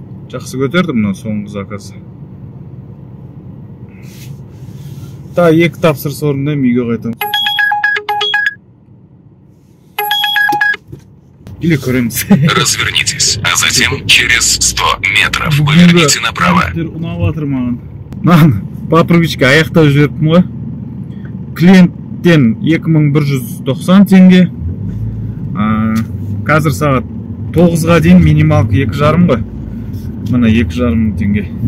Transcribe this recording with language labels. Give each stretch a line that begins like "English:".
Kazakh: Жақсы көтерді мұна соңғы заказ. Та 2 тапсырыс орындаймын, үйге қайтамын. Или көреміз.
Russian: Развернитесь, а затем через 100 метров поверните направо.
Kazakh: Ұнаватыр маған. Маған
Russian: по привычке
Kazakh: аяқтап жіберіппін ғой. Клиенттен 2190 теңге. Қазір сағат 9-ға дейін минималка 2,5 ғой. Мына 2,5 теңге.